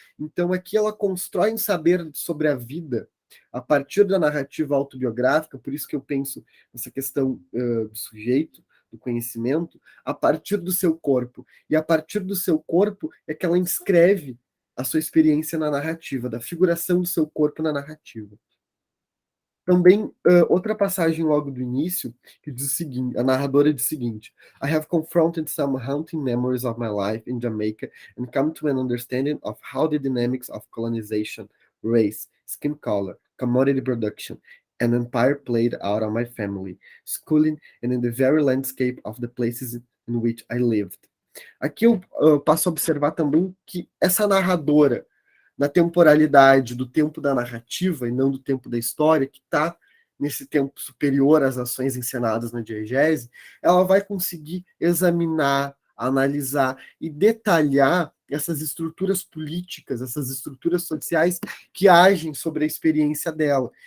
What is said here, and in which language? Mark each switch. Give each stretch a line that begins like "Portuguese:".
Portuguese: Então, aqui ela constrói um saber sobre a vida a partir da narrativa autobiográfica, por isso que eu penso nessa questão do sujeito, do conhecimento, a partir do seu corpo. E a partir do seu corpo é que ela inscreve a sua experiência na narrativa, da figuração do seu corpo na narrativa. Também, outra passagem logo do início, que diz o seguinte, a narradora diz o seguinte:
English: I have confronted some haunting memories of my life in Jamaica and come to an understanding of how the dynamics of colonization, race, skin color, commodity production, and empire played out on my family, schooling, and in the very landscape of the places in which I lived.
Portuguese: Aqui eu passo a observar também que essa narradora, na temporalidade do tempo da narrativa e não do tempo da história, que está nesse tempo superior às ações encenadas na diegese, ela vai conseguir examinar, analisar e detalhar essas estruturas políticas, essas estruturas sociais que agem sobre a experiência dela.